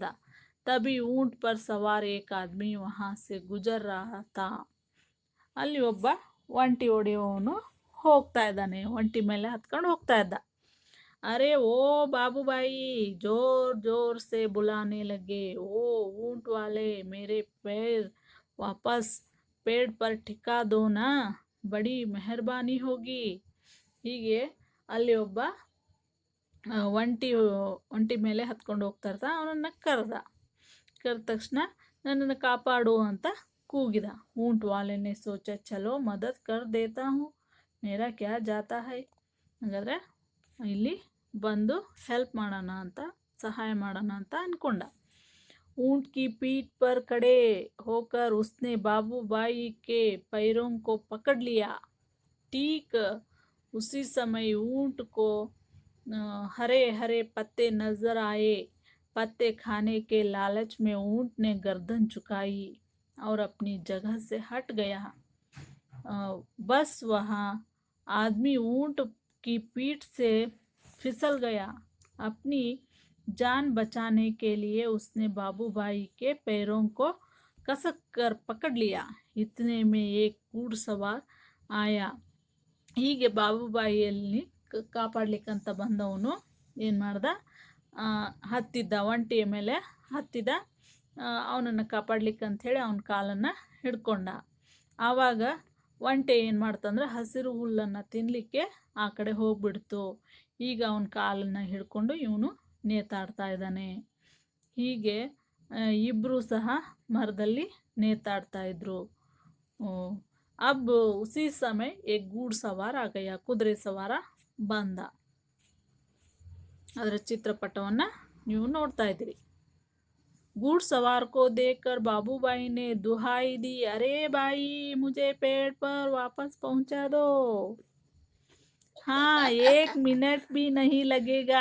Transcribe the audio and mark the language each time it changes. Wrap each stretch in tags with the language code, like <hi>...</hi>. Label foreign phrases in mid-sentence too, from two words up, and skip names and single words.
<hi>तभी ऊंट पर सवार एक आदमी वहाँ से गुजर रहा था।</hi> <kn>ಅಲ್ಲಿ ಒಬ್ಬ ಒಂಟಿ ಹೊಡೆಯುವವನು ಹೋಗ್ತಾ ಇದ್ದಾನೆ, ಒಂಟಿ ಮೇಲೆ ಹತ್ಕೊಂಡು ಹೋಗ್ತಾ ಇದ್ದ।</kn> <hi>अरे ओ बाबूबाई, जोर जोर से बुलाने लगे, ओ ऊंट वाले, मेरे पैर वापस पेड़ पर टिका दो ना, बड़ी मेहरबानी होगी।</hi> <kn>ಹೀಗೆ ಅಲ್ಲಿ ಒಬ್ಬ ಒಂಟಿ ಮೇಲೆ ಹತ್ಕೊಂಡು ಹೋಗ್ತಾ ಇರ್ತಾ, ಅವನನ್ನು ಕರೆದ ತಕ್ಷಣ ನನ್ನನ್ನು ಕಾಪಾಡು ಅಂತ ಕೂಗಿದ.</kn> <hi>ऊंट वाले ने सोचा चलो मदद कर देता हूँ मेरा क्या जाता है.</hi> <kn>ಹಾಗಾದರೆ ಇಲ್ಲಿ ಬಂದು ಹೆಲ್ಪ್ ಮಾಡೋಣ ಅಂತ, ಸಹಾಯ ಮಾಡೋಣ ಅಂತ ಅಂದ್ಕೊಂಡ.</kn> <hi>ऊंट की पीठ पर खड़े होकर उसने बाबूबाई के पैरों को पकड़ लिया. ठीक उसी समय ऊंट को हरे हरे पत्ते नजर आए. पत्ते खाने के लालच में ऊंट ने गर्दन झुकाई और अपनी जगह से हट गया. बस वहाँ आदमी ऊंट की पीठ से फिसल गया. अपनी जान बचाने के लिए उसने बाबूबाई के पैरों को कसक कर पकड़ लिया. इतने में एक घुड़सवार आया.</hi> <kn>ಹೀಗೆ ಬಾಬುಬಾಯಿಯಲ್ಲಿ ಕಾಪಾಡ್ಲಿಕ್ಕಂತ ಬಂದವನು ಏನು ಮಾಡ್ದ, ಹತ್ತಿದ್ದ, ಒಂಟಿಯ ಮೇಲೆ ಹತ್ತಿದ. ಅವನನ್ನು ಕಾಪಾಡ್ಲಿಕ್ಕಂಥೇಳಿ ಅವನ ಕಾಲನ್ನು ಹಿಡ್ಕೊಂಡ. ಆವಾಗ ಒಂಟೆ ಏನು ಮಾಡ್ತಂದ್ರೆ ಹಸಿರು ಹುಲ್ಲನ್ನು ತಿನ್ನಲಿಕ್ಕೆ ಆ ಕಡೆ ಹೋಗ್ಬಿಡ್ತು. ಈಗ ಅವನ ಕಾಲನ್ನು ಹಿಡ್ಕೊಂಡು ಇವನು ನೇತಾಡ್ತಾ ಇದ್ದಾನೆ. ಹೀಗೆ ಇಬ್ಬರೂ ಸಹ ಮರದಲ್ಲಿ ನೇತಾಡ್ತಾ ಇದ್ರು.</kn> <hi>अब उसी समय एक घुड़सवार आ गया.</hi> <kn>ಕುದುರೆ ಸವಾರ ಬಂದ. ಅದರ ಚಿತ್ರಪಟವನ್ನು ನೀವು ನೋಡ್ತಾ ಇದ್ದೀರಿ.</kn> <hi>घुड़सवार को देखकर बाबूबाई ने दुहाई दी, अरे भाई मुझे पेड़ पर वापस पहुंचा दो. हाँ, 1 मिनट भी नहीं लगेगा.</hi>